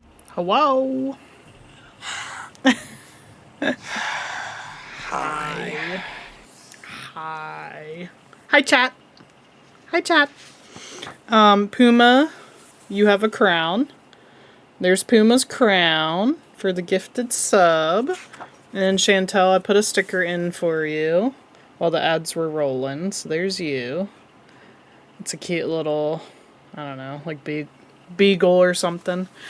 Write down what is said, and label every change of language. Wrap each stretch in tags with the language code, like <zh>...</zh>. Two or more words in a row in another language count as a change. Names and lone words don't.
<en>Hello. Hi. Hi. Hi, chat. Hi, chat. Puma, you have a crown. There's Puma's crown for the gifted sub. And Chantel, I put a sticker in for you while the ads were rolling. So there's you. It's a cute little, I don't know, like beagle or something.</en>